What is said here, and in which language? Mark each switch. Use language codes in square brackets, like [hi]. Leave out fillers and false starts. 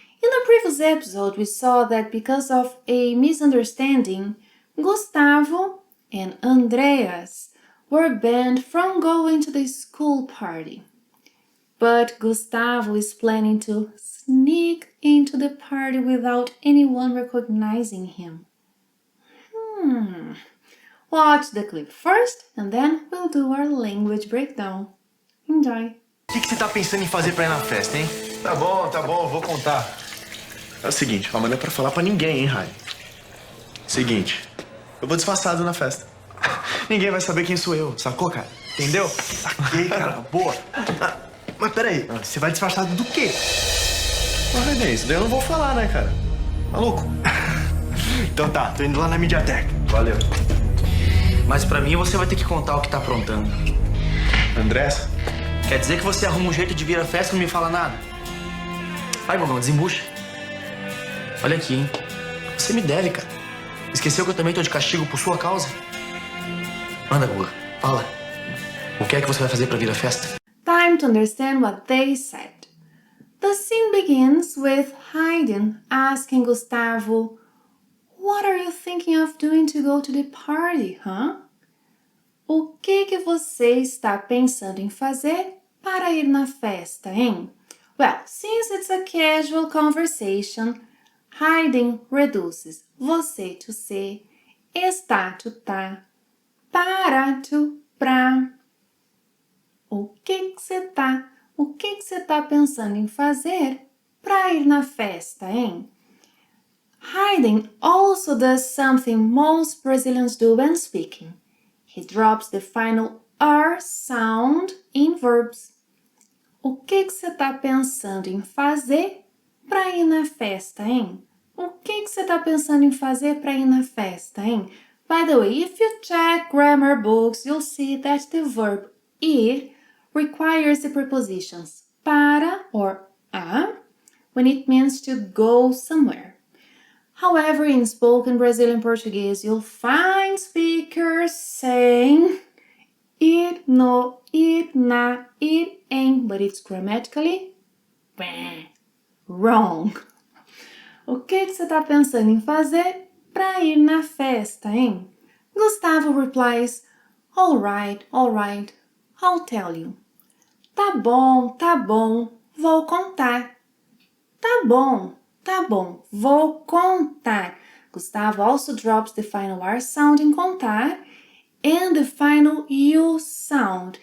[en] In the previous episode, we saw that because of a misunderstanding, Gustavo and Andreas were banned from going to the school party. But Gustavo is planning to sneak into the party without anyone recognizing him. Watch the clip first and then we'll do our language breakdown. Enjoy! [pt] O que você tá pensando em fazer pra ir na festa, hein? Tá bom, vou contar. É o seguinte, mas não é pra falar pra ninguém, hein, Rai? Seguinte, eu vou disfarçado na festa. Ninguém vai saber quem sou eu, sacou, cara? Entendeu? Saquei, cara, boa. Mas peraí, você vai disfarçado do quê? Porra, bem, isso daí eu não vou falar, né, cara? Maluco? Então tá, tô indo lá na Mediatek. Valeu. Mas pra mim você vai ter que contar o que tá aprontando. Andrés? Quer dizer que você arruma um jeito de vir à festa e não me fala nada? Vai, Gogão, desembucha. Olha aqui, hein? Você me deve, cara. Esqueceu que eu também tô de castigo por sua causa? Anda, Guga, fala. O que é que você vai fazer pra vir à festa? [en] Time to understand what they said. The scene begins with Haydn asking Gustavo, "What are you thinking of doing to go to the party, huh?" [pt] O que você está pensando em fazer para ir na festa, hein? [en] Well, since it's a casual conversation, Haydn reduces você to se, está to tá, para to pra. [pt] O que você tá pensando em fazer para ir na festa, hein? [en] Haydn also does something most Brazilians do when speaking. He drops the final R sound in verbs. [pt] O que você tá pensando em fazer para ir na festa, hein? O que você tá pensando em fazer para ir na festa, hein? [en] By the way, if you check grammar books, you'll see that the verb ir requires the prepositions para or a when it means to go somewhere. However, in spoken Brazilian Portuguese, you'll find speakers saying ir no, ir na, ir em, but it's grammatically wrong. [pt] O que você tá pensando em fazer para ir na festa, hein? [en] Gustavo replies, all right, I'll tell you. [pt] Tá bom, vou contar. Tá bom, vou contar. [en] Gustavo also drops the final R sound in contar and the final U sound.